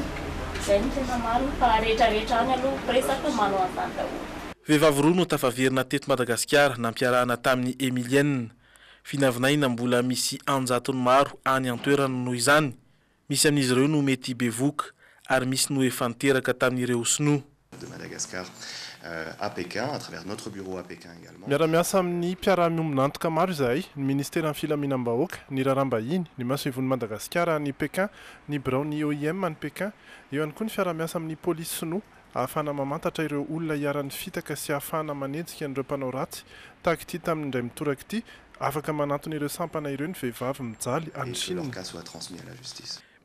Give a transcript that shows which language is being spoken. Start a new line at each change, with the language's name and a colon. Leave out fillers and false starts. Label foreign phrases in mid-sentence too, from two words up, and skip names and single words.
Malagasy: Zay no tena maro fa rehetrarehetra any aloha presaka manao an'izany daholo. Vehivavy roa no tafaverina teto Madagasikara nampiarahana tamin'ny Emilienne. Vinavinaina mbola misy anjatony maro any an-toerana noho izany. Misy amin'izy ireo no mety be voka ary misy no efa niteraka tamin'ireo Sinoa.
French: De Madagascar à Pékin, à travers notre bureau à Pékin également.
Malagasy: Miara-miasa amin'ny mpiara-miombonantoka maro izahay, ny ministera ny filaminam-bahoaka, ny raharaham-bahiny, ny Masoivon'ny Madagasikara ny Pékin, ny birao ny OIM ny Pékin, eo ihany koa ny fiara-miasa amin'ny polisy Sinoa ahafahana mamantatra ireo olona hiaran'ny fitaka sy ahafahana manenjika an'ireo mpanao ratsy tahaka ity tamin'ny indray mitoraka ity afaka manantona ireo sampana ireo ny vehivavy mijaly any Chine.